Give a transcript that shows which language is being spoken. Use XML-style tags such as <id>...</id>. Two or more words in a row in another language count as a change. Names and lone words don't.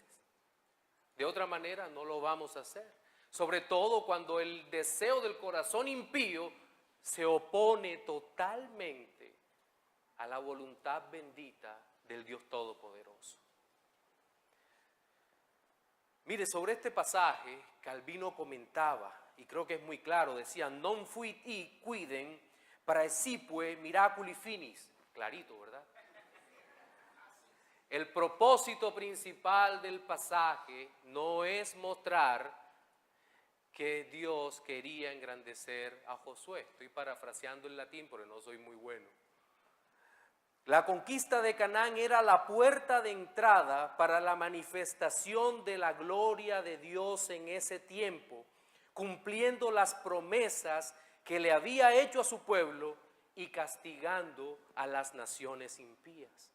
<es>De otra manera no lo vamos a hacer. Sobre todo cuando el deseo del corazón impío se opone totalmente a la voluntad bendita del Dios Todopoderoso. Mire, sobre este pasaje Calvino comentaba, y creo que es muy claro, decía,</es> <la>non fuit quidem praecipue miraculi finis.</la> <es>Clarito, ¿verdad? El propósito principal del pasaje no es mostrar que Dios quería engrandecer a Josué. Estoy parafraseando el latín porque no soy muy bueno. La conquista de Canaán era la puerta de entrada para la manifestación de la gloria de Dios en ese tiempo, cumpliendo las promesas que le había hecho a su pueblo y castigando a las naciones impías.</es>